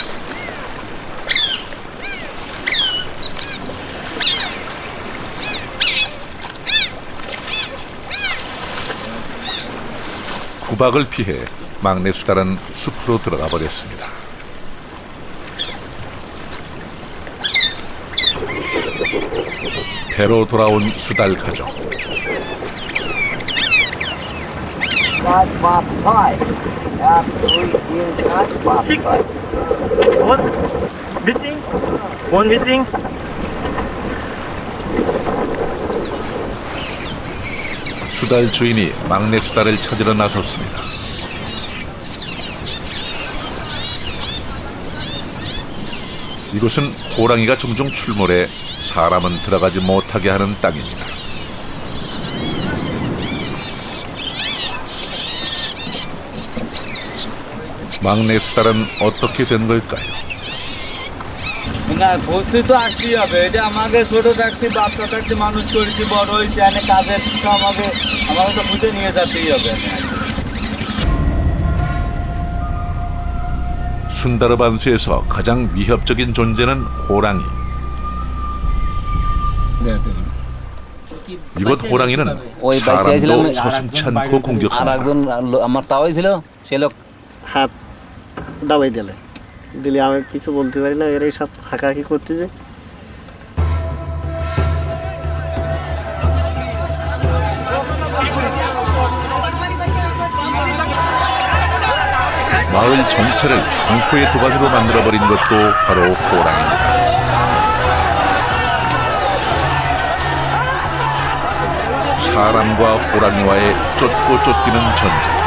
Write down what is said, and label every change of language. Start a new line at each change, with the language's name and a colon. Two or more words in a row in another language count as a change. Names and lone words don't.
Korean: 구박을 피해 막내 수달은 숲으로 들어가 버렸습니다. 배로 돌아온 수달 가족.
English: One missing.
Korean: 수달 주인이 막내 수달을 찾으러 나섰습니다. 이곳은 호랑이가 종종 출몰해 사람은 들어가지 못하게 하는 땅입니다. 막내 수달은 어떻게 된 걸까요?
Bangla: না বলতে তো আসতেই হবে, এটা আমাকে ছোট থাকতে বাচ্চা থাকতে মানুষ করেছি, বড় হয়েছে অনেক কাজের তো আমাকে তো বুঝে নিয়ে যেতেই হবে।
Korean: 순다르반스에서 가장 위협적인 존재는 호랑이. 이곳 호랑이는 사람도 서슴지 않고
Bangla: আর
Korean: 공격합니다.
Bangla: একজন আমার তাওই ছিল, সে লোক হাত দাবাই দিলে আমি কিছু বলতে পারি না, এরাই সব হাঁকাহাঁকি করতেছে।
Korean: 마을 전체를 공포의 도가니로 만들어버린 것도 바로 호랑이입니다. 사람과 호랑이와의 쫓고 쫓기는 전쟁.